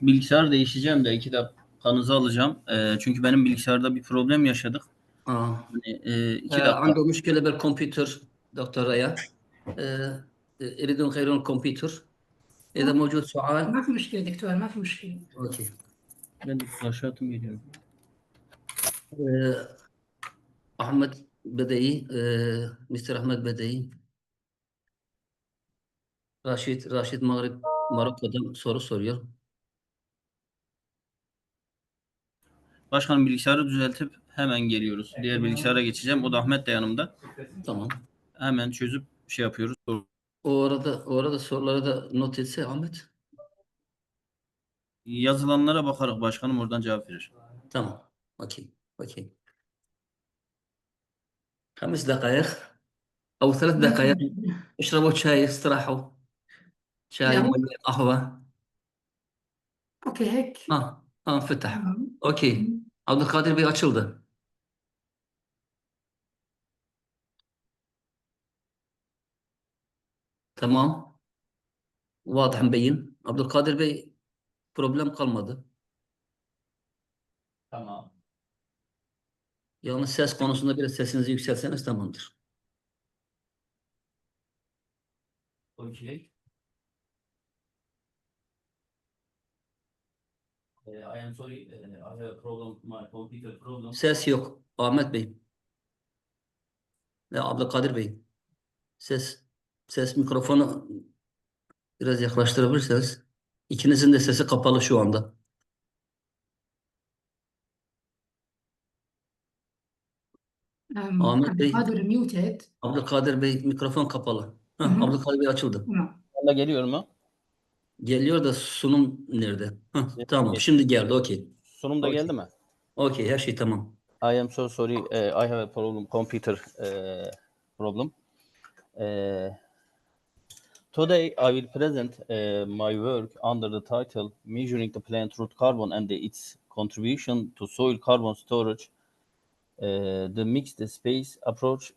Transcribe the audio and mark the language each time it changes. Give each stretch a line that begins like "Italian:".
Turkish: bilgisayar değişeceğim de 2 dakikanızı alacağım. Çünkü benim bilgisayarda bir problem yaşadık. Hani, 2 dakika.
Arabic: عنده مشكلة بالكمبيوتر دكتور ريا يريدون يغيرون الكمبيوتر إذا موجود سؤال ما في مشكلة دكتور، ما في مشكلة. أوكي.
Turkish: Ben de flaşatım geliyor. Ahmet Bedeyi, Mr. Ahmet Bedeyi. Raşit Marokko'dan soru soruyor. Başkanım bilgisayarı düzeltip hemen geliyoruz. Diğer bilgisayara geçeceğim. O da Ahmet de yanımda. Tamam. Hemen çözüp şey yapıyoruz. O arada soruları da not etse Ahmet. Yazılanlara bakarak başkanım oradan cevap verir. Tamam. Okey.
Arabic: 5 دقائق أو 3 دقائق اشربوا شاي استراحوا شاي لا. مية قهوة اوكي هيك. فتح. تمام.
Turkish: Okey. Abdülkadir Bey açıldı. Tamam. Vadah مبين. Abdülkadir Bey problem kalmadı. Tamam. Yalnız ses konusunda biraz sesinizi yükseltseniz tamamdır.
English: Okay. I am sorry, I have a problem, my computer problem.
Turkish: Ses yok. Ahmet Bey. Abdülkadir Bey. Ses mikrofonu biraz yaklaştırabilirseniz. İkinizin de sesi kapalı şu anda. Ahmet Bey. Abdülkadir Bey mikrofon kapalı. Abdülkadir Bey açıldı. Valla geliyor mu? Geliyor da sunum nerede? Tamam şimdi geldi okey. Sunum da geldi mi? Okey her şey tamam.
English: I am so sorry, I have a problem, computer problem. Today I will present my work under the title Measuring the Plant Root Carbon and its Contribution to Soil Carbon Storage, the Mixed Space Approach.